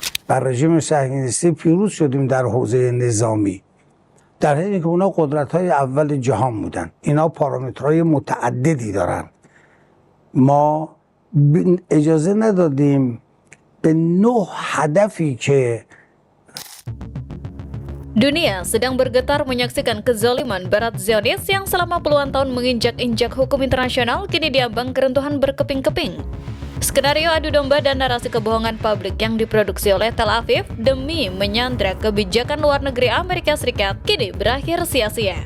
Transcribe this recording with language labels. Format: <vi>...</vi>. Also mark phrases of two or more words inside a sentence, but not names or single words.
<fa>بر رژیم صهیونیستی پیروز شدیم در حوزه نظامی، در حالی که اونا قدرت‌های اول جهان بودن. اینا پارامترهای متعددی دارن. ما اجازه ندادیم به 9 هدفی که</fa> <id>Dunia sedang bergetar menyaksikan kezaliman Barat Zionis yang selama puluhan tahun menginjak-injak hukum internasional kini diambang keruntuhan berkeping-keping. Skenario adu domba dan narasi kebohongan publik yang diproduksi oleh Tel Aviv demi menyandra kebijakan luar negeri Amerika Serikat kini berakhir sia-sia.</id>